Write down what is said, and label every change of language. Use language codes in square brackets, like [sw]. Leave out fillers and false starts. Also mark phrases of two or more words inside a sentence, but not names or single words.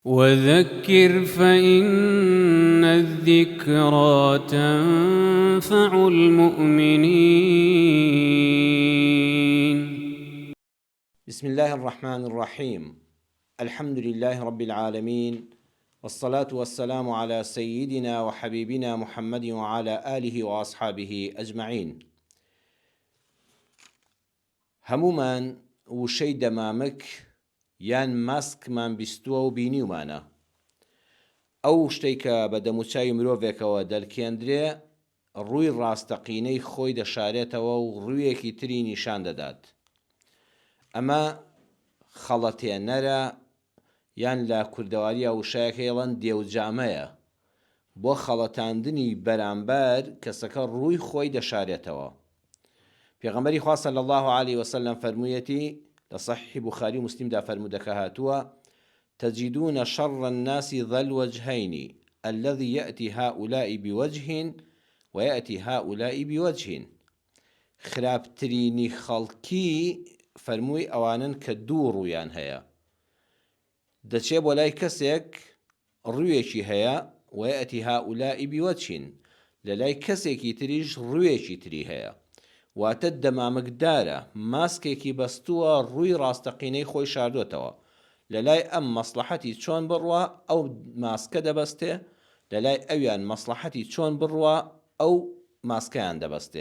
[ar] وذكر فإن الذكرى تنفع المؤمنين. بسم الله الرحمن الرحيم. الحمد لله رب العالمين، والصلاة والسلام على سيدنا وحبيبنا محمد وعلى آله وأصحابه أجمعين. [ckb] هەمومان وشەی دەمامک یان ماسکمان بیستووە و بینیومانە. ئەو شتەی کە بە دەموچاوی مرۆڤێکەوە دەرکێندرێ ڕووی ڕاستەقینەی خۆی دەشارێتەوە و ڕوویەکی تری نیشان دەدات. ئەمە خەڵەتێنەرە یان لە کوردەواریە وشایەکە هێڵەن دێوجامەیە بۆ خەڵەتاندنی بەرامبەر کەسەکە ڕووی خۆی دەشارێتەوە. پێغەمبەری خوا [ar] صلی الله عليه وسلم [ckb] فەرموویەتی لە صحیح بوخاری و مسلمدا فەرموودەکە هاتووە: [ar] تجدون شر الناس ذا الوجهين الذي يأتي هؤلاء بوجه ويأتي هؤلاء بوجه. [ckb] خراپترینی خەڵکی فەرمووی ئەوانن کە دوو ڕوویان هەیە، دەچێ بۆ لای کەسێک ڕوویەکی هەیە [ar] وەیەتی هؤلاء بوجه، [ckb] لە لای کەسێکی تریش ڕوویەکی تری هەیە. واتە دەمامکدارە، ماسکێکی بەستووە ڕووی ڕاستەقینەی خۆی شاردوێتەوە. لە لای ئەم مەسلحەتی چۆن بڕوە ئەو ماسکە دەبەستێ، لە لای ئەویان مەسلحەتی چۆن بڕوە ئەو ماسکەیان دەبەستێ.